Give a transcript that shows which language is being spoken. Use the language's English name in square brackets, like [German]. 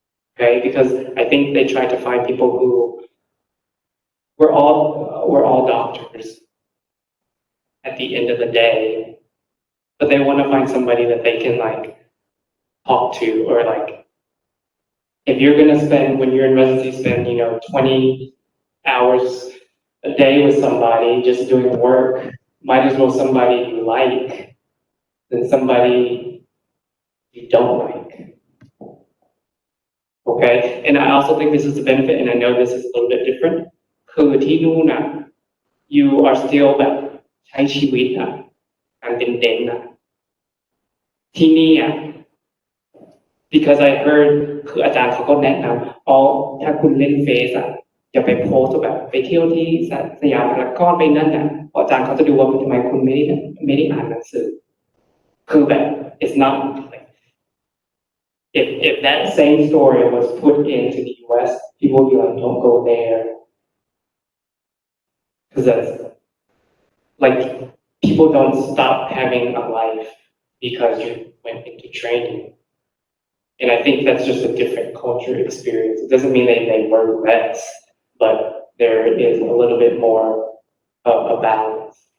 [English] Okay, because I think they try to find people who we're all doctors at the end of the day, but they want to find somebody that they can like talk to, or like if you're going to spend, when you're in residency, spend 20 hours a day with somebody just doing work, might as well somebody you like than somebody you don't like. Okay, and I also think this is a benefit, and I know this is a little bit different. [Thai] คือที่นู่นน่ะ [English] you are still [Thai] แบบใช้ชีวิตน่ะการเป็นเด็กน่ะที่นี่อ่ะ [English] because I heard [Thai] คืออาจารย์เขาก็แนะนำถ้าคุณเล่นเฟซอ่ะอย่าไปโพสต์แบบไปเที่ยวที่สยามพารากอนไปนั่นน่ะเพราะอาจารย์เขาจะดูว่าทำไมคุณไม่ได้อ่านหนังสือคือแบบ [English] it's not like if that same story was put into the US, people would be like, don't go there. Because that's like, people don't stop having a life because you went into training. And I think that's just a different culture experience. It doesn't mean they work less, but there is a little bit more of a balance.